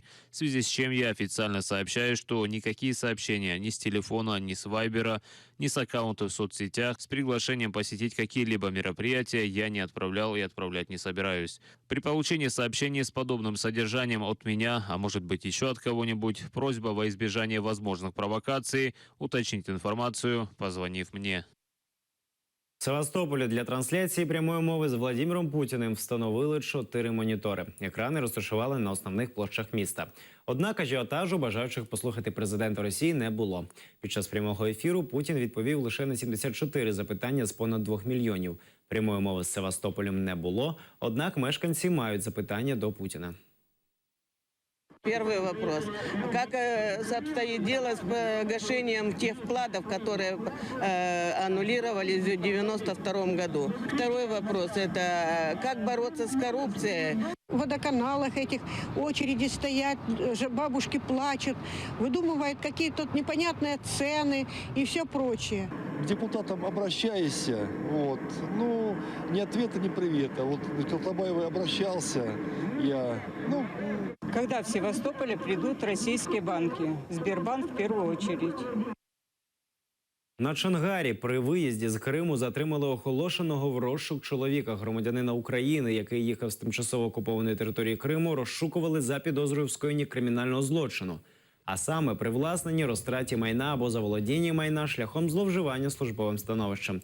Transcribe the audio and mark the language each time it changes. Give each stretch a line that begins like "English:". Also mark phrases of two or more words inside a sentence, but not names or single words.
Russian: В связи с чем я официально сообщаю, что никакие сообщения ни с телефона, ни с Вайбера, ни с аккаунта в соцсетях с приглашением посетить какие-либо мероприятия я не отправлял и отправлять не собираюсь. При получении сообщений с подобным содержанием от меня, а может быть еще от кого-нибудь, просьба во избежание возможных провокаций уточнить информацию, позвонив мне.
Ukrainian: В Севастополі для трансляції прямої мови з Владимиром Путіним встановили 4 монітори. Екрани розташували на основних площах міста. Однак ажіотажу бажаючих послухати президента Росії не було. Під час прямого ефіру Путін відповів лише на 74 запитання з понад 2 мільйонів. Прямої мови з Севастополем не було, однак мешканці мають запитання до Путіна.
Russian: Первый вопрос. Как обстоит дело с погашением тех вкладов, которые аннулировались в 1992 году? Второй вопрос – это как бороться с коррупцией? В водоканалах этих очереди стоят, бабушки плачут, выдумывают какие-то непонятные цены и все прочее. К депутатам обращайся, ни ответа, ни привета. Вот к Колтабаевой обращался я, Когда в Севастополе придут российские банки? Сбербанк в первую очередь.
Ukrainian: На Чонгарі при виїзді з Криму затримали оголошеного в розшук чоловіка, громадянина України, який їхав з тимчасово окупованої території Криму, розшукували за підозрою в скоєнні кримінального злочину. А саме привласненні, розтраті майна або заволодінні майна шляхом зловживання службовим становищем.